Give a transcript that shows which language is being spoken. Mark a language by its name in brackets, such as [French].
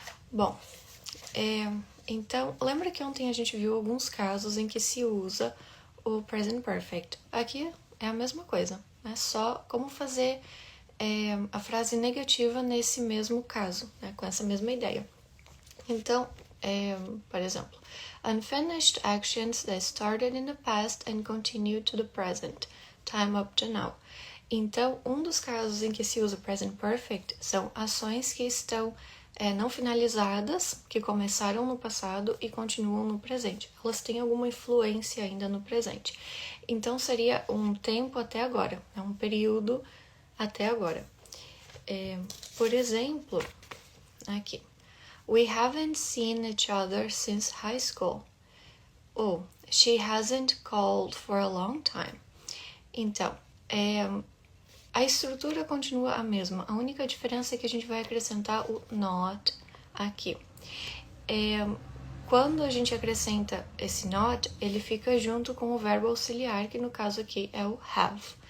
[Portuguese] Bom, então, lembra que ontem a gente viu alguns casos em que se usa o Present Perfect. Aqui é a mesma coisa, né? Só como fazer a frase negativa nesse mesmo caso, né? Com essa mesma ideia. Então, por exemplo, [English] unfinished actions that started in the past and continue to the present, time up to now. [Portuguese] Então, um dos casos em que se usa o present perfect são ações que estão não finalizadas, que começaram no passado e continuam no presente. Elas têm alguma influência ainda no presente. Então, seria um tempo até agora, um período até agora. Por exemplo, aqui. [English] We haven't seen each other since high school. [Portuguese] Ou, [English] she hasn't called for a long time. [Portuguese] Então, a estrutura continua a mesma. A única diferença é que a gente vai acrescentar o not aqui. Quando a gente acrescenta esse not, ele fica junto com o verbo auxiliar, que no caso aqui é o have.